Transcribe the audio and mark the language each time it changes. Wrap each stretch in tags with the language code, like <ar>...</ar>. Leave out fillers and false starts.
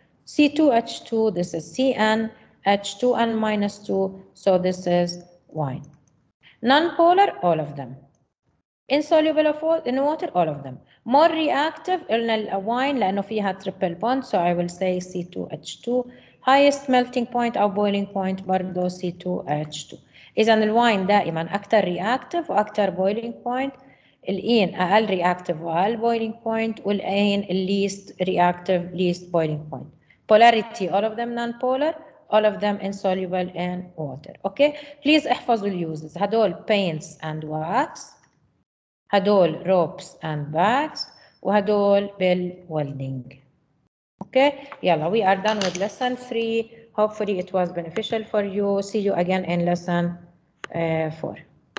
<en>C2H2 this is CnH 2n minus 2 so this is wine. Non-polar all of them. insoluble in water all of them. more reactive</en> <ar>قلنا الwine لأنه فيها</ar> <en>triple bond so I will say C2H2. highest melting point أو boiling point برضه C2H2.</en> <ar>إذا الwine دائما أكثر reactive وأكثر boiling point. الإين أقل reactive وأقل boiling point والإين least reactive least boiling point.</ar> <en>polarity all of them non-polar, all of them insoluble in water. okay please احفظوا الuses. هدول paints and wax. هدول ropes and bags.</en> <ar>وهدول بالwelding.</ar> <en>Okay, يلا, we are done with lesson 3. Hopefully it was beneficial for you. See you again in lesson 4.</en>